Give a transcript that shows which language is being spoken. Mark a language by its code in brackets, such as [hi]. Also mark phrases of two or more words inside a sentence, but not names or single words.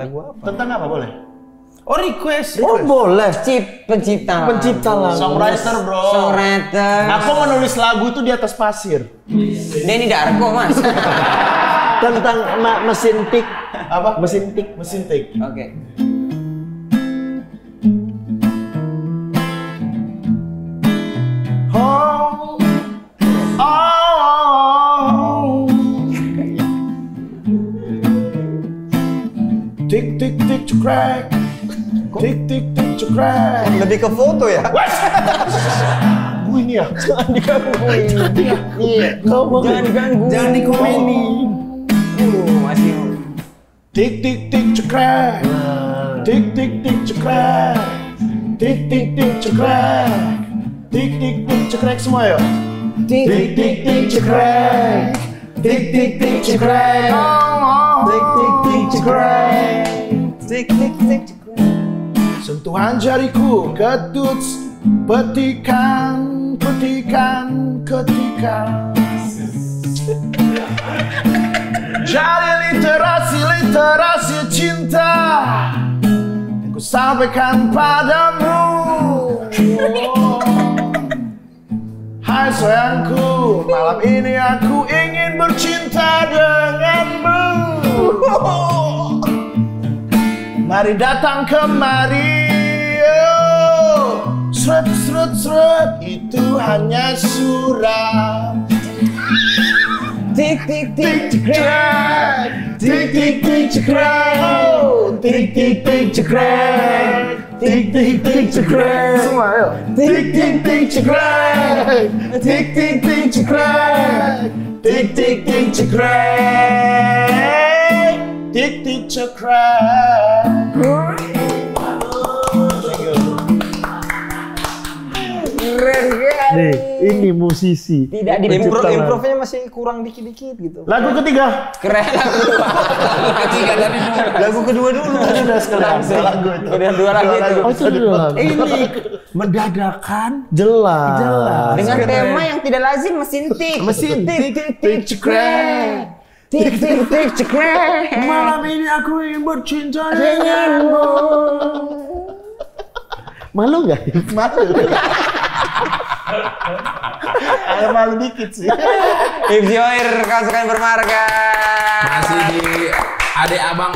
[id] Tentang apa boleh? Oh, request. Oh boleh. Pencipta. Lagu. [en] Songwriter, bro. Songwriter. [id] Aku menulis lagu itu di atas pasir. Denny Darko, Mas. Tentang mesin tik. Apa? Mesin tik. Mesin tik. Oke. Tik tik tik cekrek. Tik tik tik cekrek. Lebih ke foto ya? Gue ini ya. Jangan digangguin. Iya. Jangan diganggu. Jangan dikomenin. Masih. Tik tik tik cekrek. Tik tik tik cekrek. Tik tik tik cekrek. Tik tik tik cekrek semua yuk. Tik tik tik cekrek. Tik tik tik cekrek. Tik tik tik cekrek. Tik tik tik. Sentuhan jariku ketut petikan. Jadi literasi cinta yang ku sampaikan padamu. Hai sayangku, malam ini aku ingin bercinta denganmu. Mari datang kemari. Seret, itu hanya surat. Tik tik tik Cekrek, tik tik tik cekrek, tik tik tik cekrek, tik tik tik cekrek. Semua ayo. Tik tik tik cekrek, tik tik tik cekrek, tik tik tik cekrek, tik tik cekrek. Nih, ini musisi. Tidak di Improvnya masih kurang dikit-dikit gitu. Lagu ketiga. keren. Lagu kedua dulu. Udah sekarang lagu itu. Udah 2 lagu itu. Oh, itu dulu. Ini mendadakan Jelas. Dengan tema yang tidak lazim, mesin tik. mesin tik tik tik cekrek. Tik tik tik cekrek. Malam ini aku ingin bercinta Denganmu. Malu nggak? Malu. Ada malu dikit sih. Hibzikoir Pasukan Bermarga. Masih di adik abang